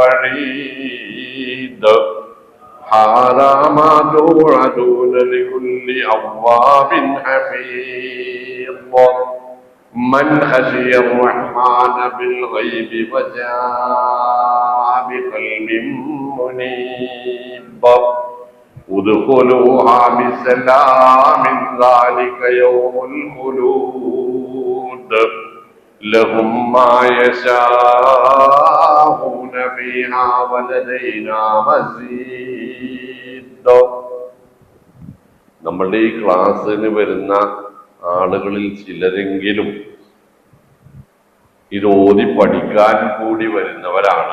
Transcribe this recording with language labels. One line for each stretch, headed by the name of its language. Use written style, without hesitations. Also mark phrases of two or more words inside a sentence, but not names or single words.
Arabic: بعيد هذا ما توعدون لكل أواب حفيظ من خشي الرحمن بالغيب وجاء بقلب منيب ادخلوها بسلام ذلك يوم الخلود لهم ما يشاءون فيها ولدينا مزيد.
Malayalam: നമ്മളുടെ ഈ ക്ലാസ്സിന് വരുന്ന ആളുകളിൽ ചിലരെങ്കിലും ഇത് ഓതി പഠിക്കാൻ കൂടി വരുന്നവരാണ്.